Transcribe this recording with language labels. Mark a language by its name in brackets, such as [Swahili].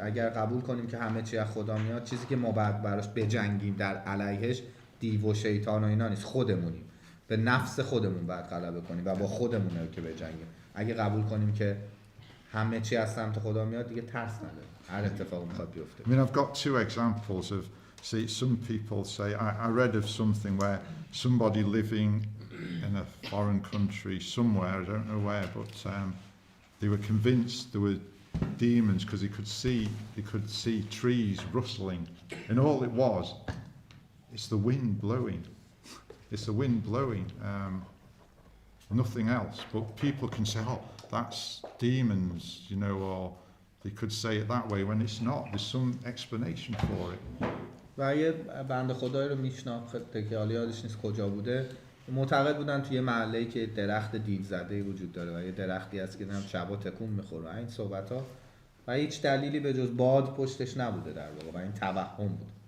[Persian] اگر قبول کنیم که همه چی از خدا میاد، چیزی که ما باید براش بجنگیم در علیهش دیو و شیطان و اینا نیست، خودمونیم. به نفس خودمون باید غلبه کنیم و با خودمونه که بجنگیم. اگه قبول کنیم که همه چی از سمت خدا میاد، دیگه ترس نداره. هر اتفاقی میخواد بیفته. [English] I've got two examples of, some people say, I read of something where somebody living in a foreign country somewhere, I don't know where, but they were convinced there were demons because they could see trees rustling, and all it was, it's the wind blowing. It's the wind blowing, nothing else. But people can say, oh, that's demons, or they could say it that way when it's not. There's some explanation for it. [Persian] و یه بنده خدایی رو میشناخته که حالا یادش نیست کجا بوده، معتقد بودن توی محله‌ای که درخت دیو زده وجود داره و یه درختی هست که شبا تکون میخوره، این صحبت‌ها و هیچ دلیلی به جز باد پشتش نبوده در واقع و این توهم بود.